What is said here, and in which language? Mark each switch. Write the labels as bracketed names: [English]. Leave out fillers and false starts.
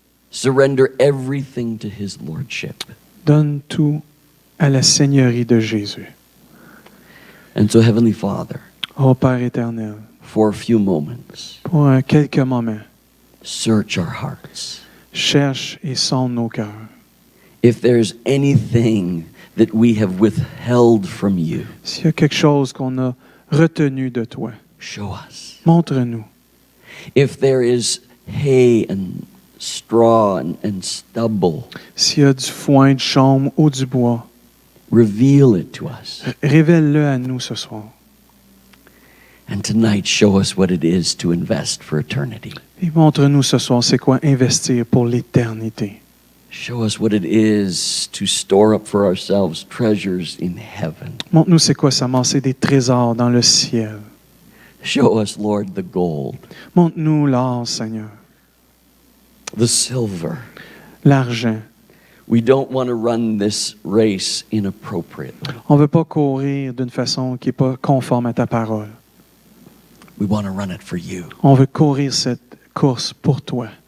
[English] Surrender everything to His Lordship. [French] Donne tout à la Seigneurie de Jésus. [English] And so, Heavenly Father, [French] Ô Père éternel, [English] for a few moments, [French] pour quelques moments, [English] search our hearts. [French] cherche et sonde nos cœurs. [English] If there's anything that we have withheld from you, [French] S'il y a quelque chose qu'on a retenu de toi, [English] show us. [French] montre-nous. [English] If there is hay and straw and stubble, [French] S'il y a du foin, du chaume ou du bois, [English] reveal it to us. [French] révèle-le à nous ce soir. [English] And tonight, show us what it is to invest for eternity. [French] Et montre-nous ce soir c'est quoi investir pour l'éternité. [English] Show us what it is to store up for ourselves treasures in heaven. [French] Montre-nous c'est quoi s'amasser des trésors dans le ciel. [English] Show us, Lord, the gold, [French] Montre-nous l'or, Seigneur, [English] the silver. [French] l'argent. [English] We don't want to run this race inappropriately. [French] On ne veut pas courir d'une façon qui n'est pas conforme à ta parole. [English] We want to run it for you [French] On veut courir cette course pour toi,